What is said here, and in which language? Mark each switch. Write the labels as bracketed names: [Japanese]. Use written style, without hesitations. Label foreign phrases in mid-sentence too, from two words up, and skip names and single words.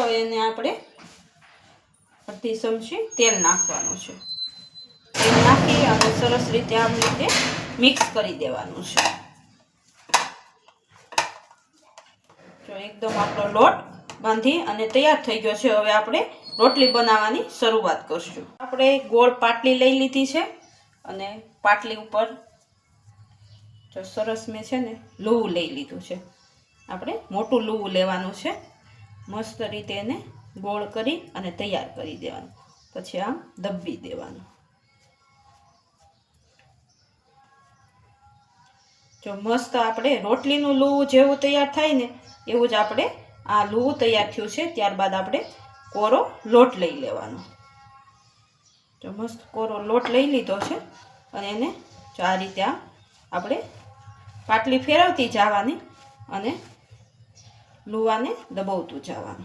[Gujarati] હવે એને આપણે અર્ધી ચમચી તેલ નાખવાનું છે। તેલ નાખી અને સરસ રીતે આમ રીતે મિક્સ કરી દેવાનું છે। જો એકદમ આપણો લોટ બાંધી અને તૈયાર થઈ ગયો છે। હવે આપણે રોટલી બનાવવાની શરૂઆત કરશું। આપણે ગોળ પાટલી લઈ લીધી છે અને પાટલી ઉપર જો સરસ મેં છે ને લૂવું લઈ લીધું છે। આપણે મોટું લૂવું લેવાનું છે। મસ્ત રીતે એને ગોળ કરી અને તૈયાર કરી દેવાનું। પછી આમ દબ્બી દેવાનું। જો મસ્ત આપણે રોટલીનું લૂવું જેવું તૈયાર થાય ને એવું જ આપણે આ લૂવું તૈયાર થયું છે. ત્યારબાદ આપણે કોરો લોટ લઈ લેવાનો. જો મસ્ત કોરો લોટ લઈ લીધો છે અને એને જો આ રીતે આપણે પાટલી ફેરવતી જવાની અને લુવાને દબાવતું જવાનું.